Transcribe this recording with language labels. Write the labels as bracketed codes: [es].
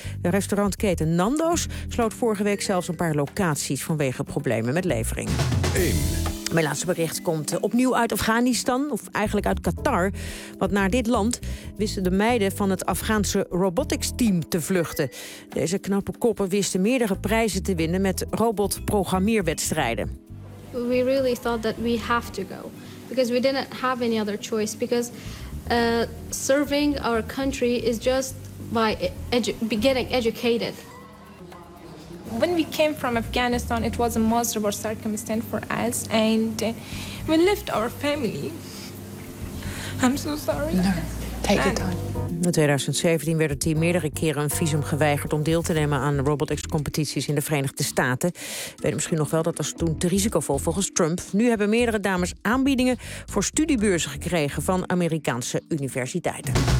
[nl] De restaurantketen Nando's sloot vorige week zelfs een paar locaties vanwege problemen met levering. 1. Mijn laatste bericht komt opnieuw uit Afghanistan, of eigenlijk uit Qatar. Want naar dit land wisten de meiden van het Afghaanse robotics team te vluchten. Deze knappe koppen wisten meerdere prijzen te winnen met robotprogrammeerwedstrijden. [en] We really thought that we have to go, because we didn't have any other choice, because serving our country is just by getting educated. When we came from Afghanistan, it was a miserable circumstance for us, and we left our family. I'm so sorry. No, take your time. [nl] In 2017 werd het team meerdere keren een visum geweigerd om deel te nemen aan robotics-competities in de Verenigde Staten. Weet misschien nog wel, dat was toen te risicovol volgens Trump. Nu hebben meerdere dames aanbiedingen voor studiebeurzen gekregen van Amerikaanse universiteiten.